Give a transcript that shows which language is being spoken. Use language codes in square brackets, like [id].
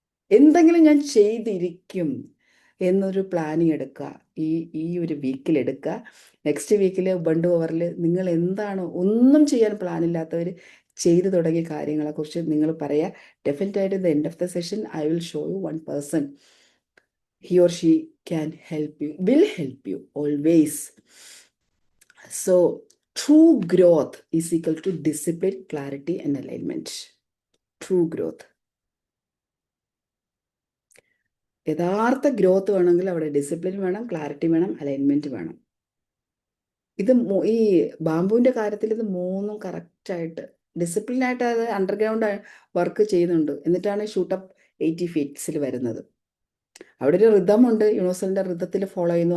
[ml] എന്തെങ്കിലും ഞാൻ ചെയ്തിരിക്കും എന്നൊരു പ്ലാനിങ് എടുക്കുക. ഈ ഒരു വീക്കിൽ എടുക്കുക. നെക്സ്റ്റ് വീക്കിൽ ബണ്ട് ഓവറിൽ നിങ്ങൾ എന്താണ് ഒന്നും ചെയ്യാൻ പ്ലാൻ ഇല്ലാത്തവർ ചെയ്തു തുടങ്ങിയ കാര്യങ്ങളെക്കുറിച്ച് നിങ്ങൾ പറയുക. ഡെഫിനറ്റായിട്ട് the end of the session I will show you one person. [en] He or she can help you, will help you always. So true growth is equal to discipline, clarity and alignment. True growth. [ml] യഥാർത്ഥ growth വേണമെങ്കിൽ അവിടെ discipline വേണം, clarity വേണം, alignment വേണം. ഇത് ഈ ബാംബുവിന്റെ കാര്യത്തിൽ ഇത് മൂന്നും കറക്റ്റായിട്ട് ഡിസിപ്ലിനായിട്ട് അത് അണ്ടർഗ്രൗണ്ട് വർക്ക് ചെയ്യുന്നുണ്ട്. എന്നിട്ടാണ് ഷൂട്ടപ്പ് 80 ഫീറ്റ്സിൽ വരുന്നത്. അവിടെ ഒരു റിതമുണ്ട്, യൂണിവേഴ്സലിന്റെ റിതത്തിൽ ഫോളോ ചെയ്യുന്നു.